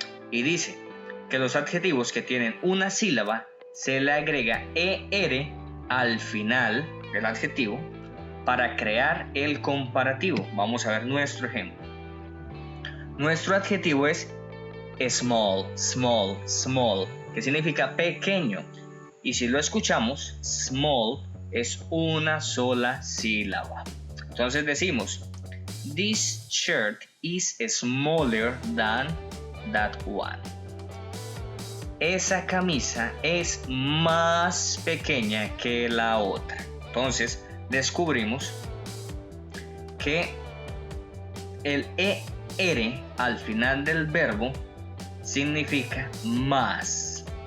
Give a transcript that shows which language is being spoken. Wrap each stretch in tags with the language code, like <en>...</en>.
<es>Y dice que los adjetivos que tienen una sílaba se le agrega ER al final del adjetivo para crear el comparativo. Vamos a ver nuestro ejemplo. Nuestro adjetivo es small, small, small, que significa pequeño. Y si lo escuchamos, small es una sola sílaba. Entonces decimos,</es> <en>this shirt is smaller than that one.</en> <es>Esa camisa es más pequeña que la otra. Entonces descubrimos que el ER al final del verbo significa más.</es>